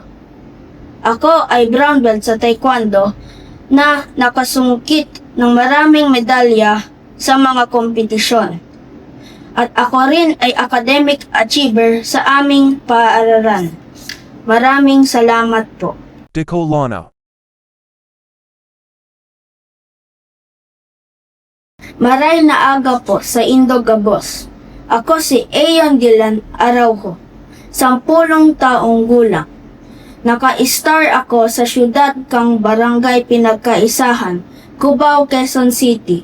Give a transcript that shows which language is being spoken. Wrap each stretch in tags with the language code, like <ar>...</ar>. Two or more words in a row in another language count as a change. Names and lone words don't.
<tl>Ako ay</tl> <en>brown belt</en> <tl>sa taekwondo na nakasungkit ng maraming medalya sa mga kompetisyon. At ako rin ay</tl> <en>academic achiever</en> <tl>sa aming paaralan. Maraming salamat po. Dicolano.</tl> <bik>Maray na aga po sa Indogabos.</bik> <tl>Ako si Ayon Dylan Araujo, 10 taong gulang. Naka-star ako sa syudad kang Barangay Pinagkaisahan, Cubao, Quezon City.</tl>